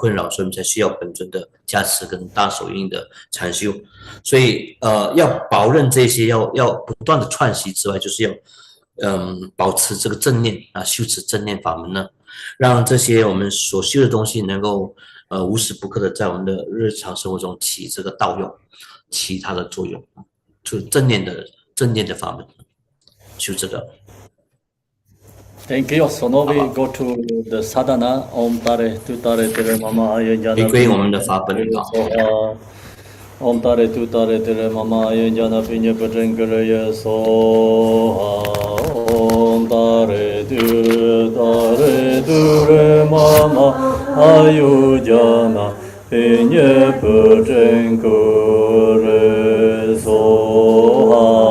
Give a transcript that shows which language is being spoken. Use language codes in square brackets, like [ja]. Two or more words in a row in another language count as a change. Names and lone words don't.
[zh] 困扰，所以我们才需要本尊的加持跟大手印的禅修，所以要保证这些要不断的串习之外，就是要保持这个正念修持正念法门呢，让这些我们所修的东西能够无时不刻的在我们的日常生活中起这个道用，起它的作用，就正念的法门，修这个。 [en] Thank you. So now we go to the Sadhana. [sa] Om Tare Tu Tare Tere Mama Ayanjana. [zh] 回归我们的法本 [sa] Om Tare Tu Tare Tere Mama Ayanjana Pinya Patrankara Soha. Om Tare Tu Tare Tere Mama Ayanjana Pinya Patrankara Soha.